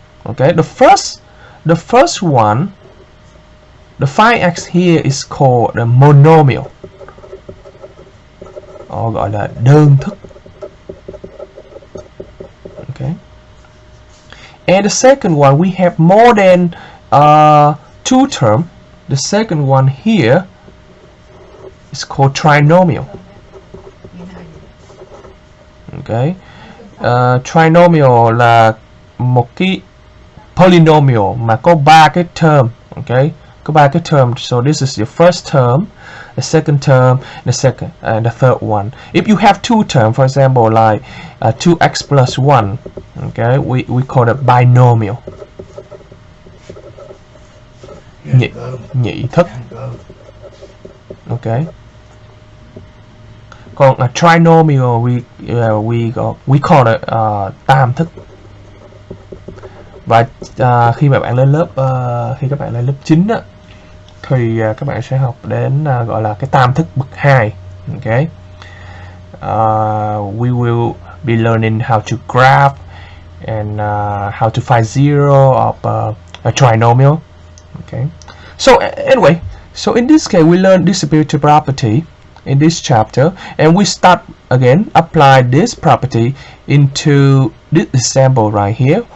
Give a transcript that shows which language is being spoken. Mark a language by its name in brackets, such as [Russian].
[English] Okay, the first one, the 5x here is called the monomial, [Vietnamese] gọi là đơn thức. [English] Okay, and the second one we have more than two term. The second one here is called trinomial. [Vietnamese] Okay, trinomial là một cái polynomial mà có 3 cái term. Okay, có 3 cái term. [English] So this is your first term, the second term, the second and the third one. If you have two term, for example, like 2x plus 1, okay, we call it binomial. [Vietnamese] Nhị thức. Okay. [English] Còn trinomial we call it tam thức. [Vietnamese] Và khi mà bạn lên lớp khi các bạn lên lớp 9 á, thì các bạn sẽ học đến gọi là cái tam thức bậc 2. [English] Okay. We will be learning how to graph and how to find zero of a trinomial. Okay. So anyway, so in this case we learn distributive property in this chapter, and we start again apply this property into this example right here.